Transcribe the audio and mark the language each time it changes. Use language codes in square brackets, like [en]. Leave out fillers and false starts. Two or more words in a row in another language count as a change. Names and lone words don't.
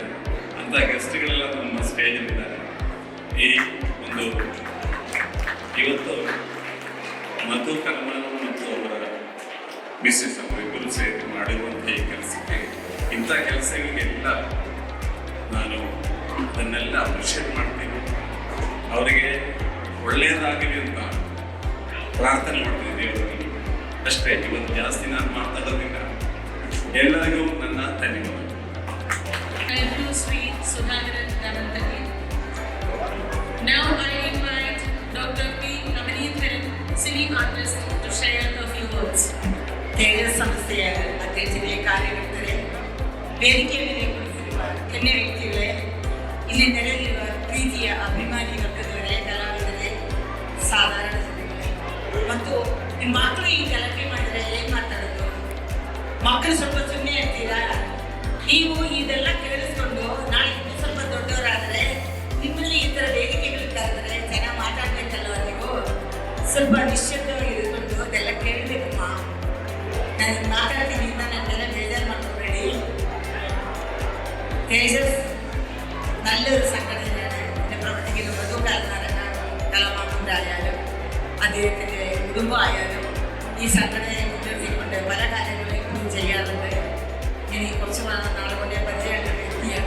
[kn] ಅಂತ ಗೆಸ್ಟ್ಗಳೆಲ್ಲ ನಮ್ಮ ಸ್ಟೇಜಲ್ಲಿದ್ದಾರೆ. ಈ ಒಂದು ಇವತ್ತು ಮಧು ಕಲ್ಮಾನು ಮತ್ತು ಅವರ ಮಿಸ್ಸಸ್ ಅವರಿಬ್ಬರು ಸೇರಿ ಮಾಡಿರುವಂಥ ಈ ಕೆಲಸಕ್ಕೆ, ಇಂಥ ಕೆಲಸಗಳಿಗೆಲ್ಲ ನಾನು ಅದನ್ನೆಲ್ಲ ಅಪ್ರಿಷಿಯೇಟ್ ಮಾಡ್ತೀನಿ. ಅವರಿಗೆ ಒಳ್ಳೆಯದಾಗಲಿ ಅಂತ ಪ್ರಾರ್ಥನೆ ಮಾಡ್ತೀನಿ ದೇವರಲ್ಲಿ. ಅಷ್ಟೇ, ಇವತ್ತು ಜಾಸ್ತಿ ನಾನು ಮಾತಾಡೋದಿಲ್ಲ. ಎಲ್ಲರಿಗೂ ನನ್ನ ಧನ್ಯವಾದ. [en] Thank you, Sri Sudhakaran Ramanthani. Now I invite Dr. P. Ramanathan, singing artist, to share a few words. [kn] ತೇಜಸ್ ಸಂಸ್ಥೆಯ ಅಧ್ಯಕ್ಷರೇ, ಕಾರ್ಯಕರ್ತರೇ, ವೇದಿಕೆ ಮೇಲೆ ಕುಳಿತಿರುವ ಗಣ್ಯ ವ್ಯಕ್ತಿಗಳೇ, ಇಲ್ಲಿ ನೆರೆದಿರುವ ಪ್ರೀತಿಯ ಅಭಿಮಾನಿ ವರ್ಗದವರೇ, ಕಲಾವಿದರೇ, ಸಾಧಾರಣ ಜನಗಳೇ, ಮತ್ತು ನಿಮ್ಮ ಮಕ್ಕಳು ಈ ಗಲಾಟೆ ಮಾಡಿದರೆ ಏನು ಮಾತಾಡೋದು? ಮಕ್ಕಳು ಸ್ವಲ್ಪ ಸುಮ್ಮನೆ ಇರ್ತೀರಾ? ನೀವು ಇದೆಲ್ಲ ಕೇಳಿಸ್ಕೊಂಡು ನಾಳೆ ಇನ್ನೂ ಸ್ವಲ್ಪ ದೊಡ್ಡವರಾದರೆ ನಿಮ್ಮಲ್ಲಿ ಈ ಥರ ವೇದಿಕೆಗಳು ಕರೆದರೆ ಚೆನ್ನಾಗಿ ಮಾತಾಡ್ಬೇಕಲ್ವ? ನೀವು ಸ್ವಲ್ಪ ನಿಶ್ಚಿತವಾಗಿ ಇದ್ಕೊಂಡು ಅದೆಲ್ಲ ಕೇಳಬೇಕಮ್ಮ. ನಾನು ಮಾತಾಡ್ತೀನಿ ಅಂತ ನನ್ನೆಲ್ಲ ಬೇಜಾರು ಮಾಡ್ಕೊಬೇಡಿ. [ml] തേജസ് നല്ലൊരു സംഘടനയാണ്. എൻ്റെ പ്രവർത്തിക്കുന്ന കലാമാമൂരായാലും അദ്ദേഹത്തിൻ്റെ കുടുംബമായാലും ഈ സംഘടനയെ മുൻനിർത്തിക്കൊണ്ട് പല കാര്യങ്ങളും ഇപ്പോഴും ചെയ്യാറുണ്ട്. ഇനി കുറച്ച് നാളെ കൊണ്ടേ പരിചയമുള്ള വ്യക്തിയാണ്.